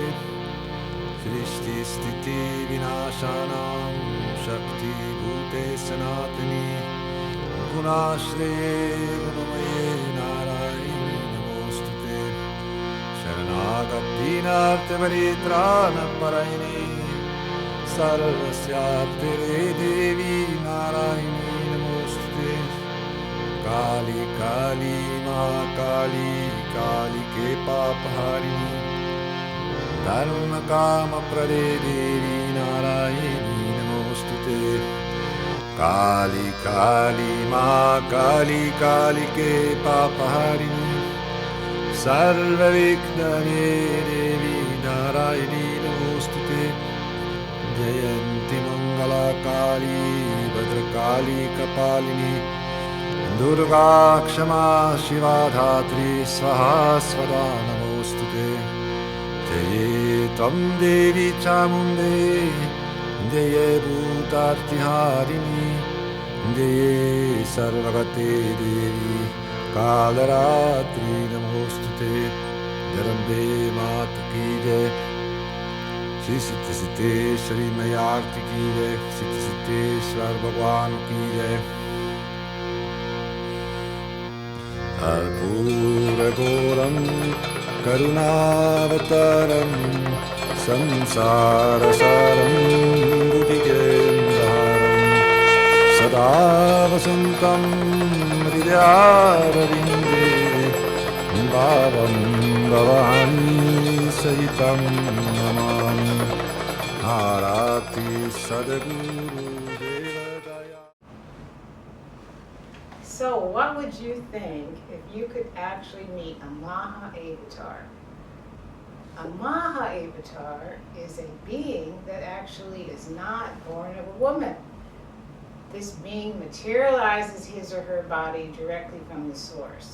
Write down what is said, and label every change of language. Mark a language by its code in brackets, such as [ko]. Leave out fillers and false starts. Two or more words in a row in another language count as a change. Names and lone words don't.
[sa] सृष्टिस्थिति विनाशानां शक्तिभूते सनातनी गुणाश्रये गुणमये नारायणी नमोस्तुते। शरणागतिनार्थपरित्राणपरायणे सर्वस्यार्थे देवी नारायणी नमोस्तुते। काली काली माँ काली कालिके पापहारिणी धर्म काम प्रदे देवी नारायणी नमोस्तुते। काली काली माँ काली कालिके पापहारिणी सर्वविघ्नहरे देवी नारायणी नमोस्तुते। जयंती मंगला काली भद्रकाली कपालिनी दुर्गा क्षमा शिवा धात्री स्वाहा स्वदा नमोस्तुते। जये त्वं देवी चामुण्डे जये भूतार्तिहारिणी जये सर्वगते देवी कालरात्रि नमोस्तुते। [hi] जगदम्बे मात की जय, श्री सिद्धेश्वरी मैया आरती की जय, सिद्धेश्वर भगवान की जय। [sa] कर्पूरगौरं करुणावतारं संसारसारं बुद्धिकेन्द्रहारं सदा वसन्तं हृदयारविन्दे भावं भवानी सहितं नमामि। आरति सद्गुरुदेवदया। [en] So what would you think if you could actually meet a Maha Avatar? A Maha Avatar is a being that actually is not born of a woman. This being materializes his or her body directly from the source.